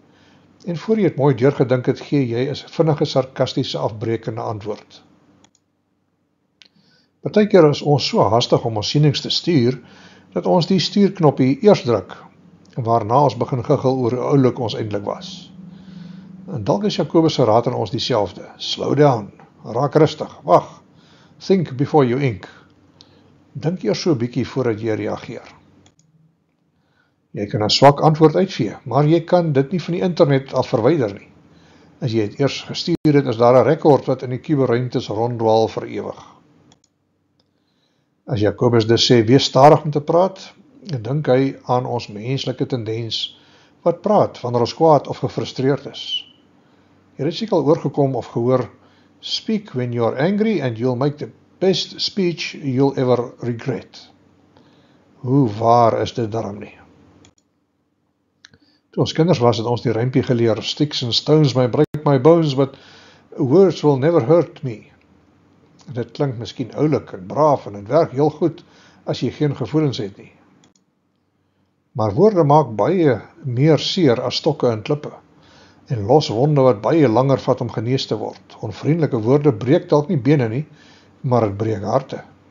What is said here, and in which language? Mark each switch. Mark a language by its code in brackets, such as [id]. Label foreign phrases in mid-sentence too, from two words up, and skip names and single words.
[af] En voor jy het mooi deurgedink het, gee jy 'n vinnige sarkastiese afbrekende antwoord. Partykeer is ons so haastig om ons sienings te stuur, dat ons die stuurknoppie eers druk, waarna ons begin giggel oor hoe oulik ons eintlik was. En dalk is Jakobus se raad aan ons dieselfde. [en] Slow down, [af] raak rustig, wag, [en] think before you ink. [af] Dink eers so 'n bietjie voordat jy reageer. Jy kan 'n swak antwoord uitvee, maar jy kan dit nie van die internet af verwyder nie. As jy het eers gestuur het, is daar 'n rekord wat in die kuberruimtes ronddwaal vir ewig. As Jakobus dus sê, wees stadig om te praat, dink hy aan ons menslike tendens wat praat wanneer ons kwaad of gefrustreerd is. Jy het seker al oorgekom of gehoor, [en] speak when you are angry and you'll make the best speech you'll ever regret. [af] Hoe waar is dit daarom nie? Toe ons kinders was, het ons die rympie geleer, [en] sticks and stones may break my bones, but words will never hurt me. [af] Dit klink miskien oulik en braaf en het werk heel goed as jy geen gevoelens het nie. Maar woorde maak baie meer seer as stokke en klippe en los wonde wat baie langer vat om genees te word. Onvriendelike woorde breek dalk nie bene nie, maar het breek harte.